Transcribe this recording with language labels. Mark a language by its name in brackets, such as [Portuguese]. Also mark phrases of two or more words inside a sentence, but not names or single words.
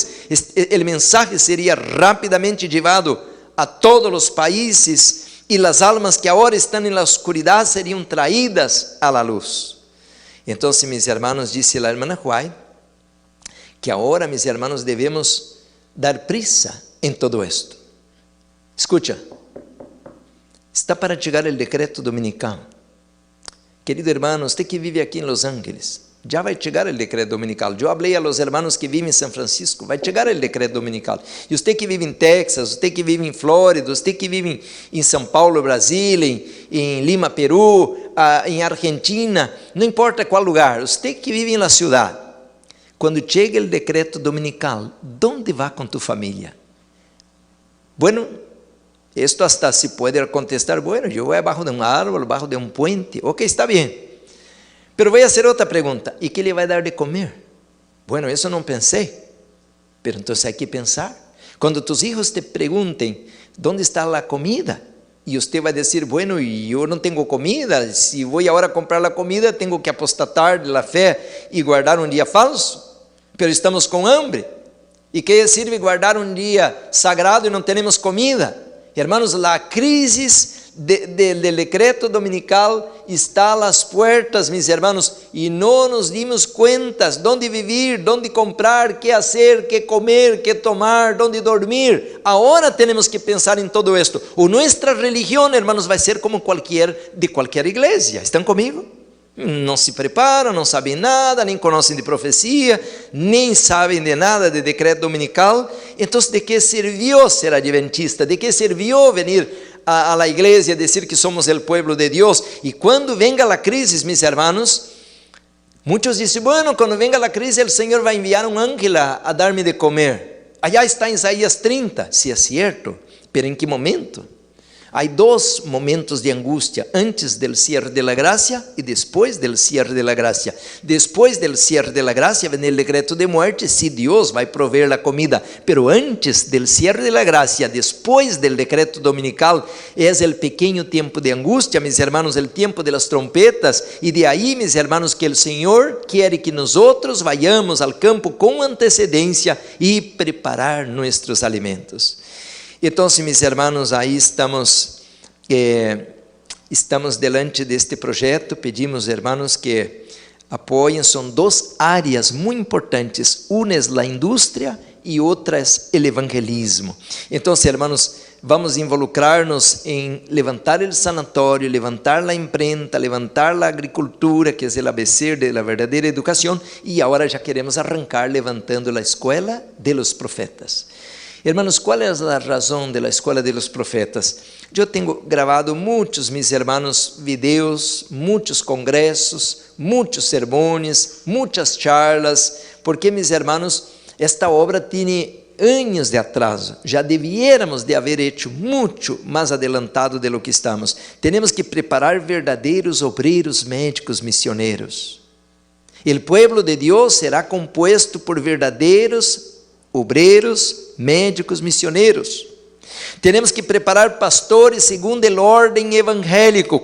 [Portuguese] O mensagem seria rapidamente levado a todos os países, e as almas que agora estão na oscuridade seriam traídas à luz. Então, meus irmãos, disse a irmã Huay, que agora, meus irmãos, devemos [Spanish] dar prisa [Portuguese] em [Spanish] todo esto. [Portuguese] Escucha, está para chegar o decreto dominical. Querido irmão, você que vive aqui em Los Ángeles, já vai chegar o decreto dominical. Eu falei [Spanish] a los hermanos [Portuguese] que vivem em São Francisco, vai chegar o decreto dominical. E você que vive em Texas, você que vive em Flórida, você que vive em São Paulo, Brasil, em Lima, Peru, em Argentina, não importa qual lugar, você que vive na cidade, quando chega o decreto dominical, onde vai com tu família? [Spanish] Bueno, esto hasta se pode contestar: bueno, [Portuguese] eu vou abaixo de um árbol, abaixo de um puente. Ok, está bem. [Spanish] Pero voy a hacer [Portuguese] outra pergunta: e que lhe vai dar de comer? Bueno, isso não pensei, [Spanish] pero entonces hay que pensar. [Portuguese] Quando [Spanish] tus hijos [Portuguese] te perguntem onde está a comida, e você vai dizer: bueno, eu não tenho comida, se vou agora comprar a comida, tenho que apostatar da fé e guardar um dia falso, pero estamos com hambre. E que sirve guardar um dia sagrado e não temos comida? Hermanos, a crise del decreto dominical está às puertas, [Spanish] mis hermanos, [Portuguese] e não [Spanish] nos dimos cuentas dónde vivir, dónde comprar, que hacer, que comer, que tomar, dónde dormir. [Portuguese] Agora temos que pensar em [Spanish] todo esto. [Portuguese] O nossa religião, hermanos, vai ser como de qualquer igreja. ¿Estão comigo? Não se preparam, não sabem nada, nem conhecem de profecia, nem sabem de nada de decreto dominical. Então, de que serviu ser adventista? [Spanish] De que serviu venir a la iglesia, decir que somos el pueblo de Dios? Y cuando venga la crisis, mis hermanos, muchos dicen: bueno, cuando venga la crisis el Señor va a enviar un ángel a darme de comer. Allá está Isaías 30, sí es cierto, pero ¿en qué momento? [Portuguese] Há 2 momentos de angústia: [Spanish] antes del cierre de la gracia [Portuguese] e depois [Spanish] del cierre de la gracia. [Portuguese] Depois [Spanish] del cierre de la gracia [Portuguese] vem o decreto de muerte, se Deus vai prover a comida. [Spanish] Pero antes del cierre de la gracia, [Portuguese] depois del decreto dominical, é o pequeno tempo de angústia, [Spanish] mis hermanos, [Portuguese] o tempo [Spanish] de las trompetas. [Portuguese] E de aí, [Spanish] mis hermanos, [Portuguese] que o Senhor quer que nós outros vayamos ao campo com antecedência e preparar nossos alimentos. Então, meus irmãos, aí estamos delante deste projeto. Pedimos, irmãos, que apoiem. São 2 áreas muito importantes: uma é a indústria e outra é o evangelismo. Então, irmãos, vamos involucrar-nos em levantar o sanatório, levantar a imprenta, levantar a agricultura, que é o ABC da verdadeira educação, e agora já queremos arrancar levantando a escola [Spanish] de los profetas. [Portuguese] Hermanos, qual é a razão da escola [Spanish] de los profetas? [Portuguese] Eu tenho gravado muitos, [Spanish] mis hermanos, videos, [Portuguese] muitos congressos, muitos sermones, muitas charlas, porque, [Spanish] mis hermanos, [Portuguese] esta obra tem anos de atraso, já deviéramos de haver hecho muito mais adelantado [Spanish] de lo que estamos. [Portuguese] Temos que preparar verdadeiros obreiros médicos missioneiros. O pueblo de Deus será composto por verdadeiros obreiros médicos missioneiros. Temos que preparar pastores segundo o ordem evangélico.